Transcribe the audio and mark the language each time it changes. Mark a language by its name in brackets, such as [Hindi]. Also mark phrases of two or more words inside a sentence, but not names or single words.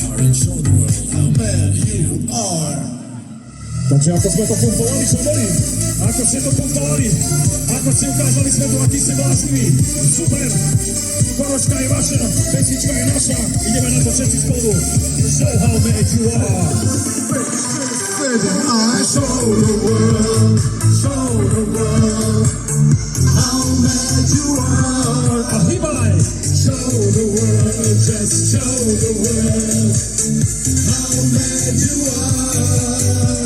[Slovak] Takže ako sme to pumpovali, Šamorín? Ako ste to pozdali, ako ste ukázali svetu, aký ste bláznivý. Super. Koročka je vaša, pesnička je naša. Ideme na to všetci spolu. [English] Show how mad you are. I show the world how mad you are. [Slovak] A hýbaj. [English] Show the world, just show the world how mad you are.